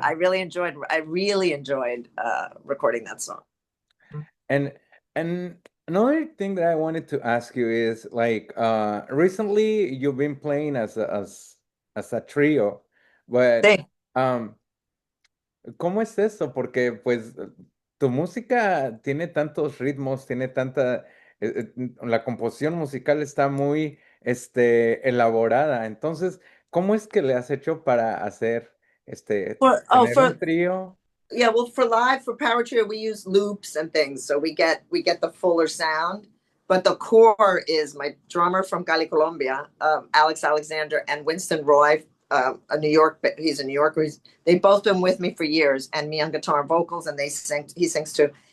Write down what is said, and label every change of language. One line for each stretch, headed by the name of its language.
English: I really enjoyed recording that song. And another thing that I wanted to ask you is like recently you've been playing as a trio, but
Spanish: Sí. um ¿cómo es eso? Porque pues tu música tiene tantos ritmos, tiene tanta la composición musical está muy elaborada. Entonces, ¿cómo es que le has hecho para hacer tener un trío?
English: Yeah, well, for live, for power trio, we use loops and things, so we get the fuller sound. But the core is my drummer from Cali, Colombia, Alex Alexander, and Winston Roy, a New York. He's a New Yorker. They've both been with me for years, and me on guitar and vocals, and he sings too.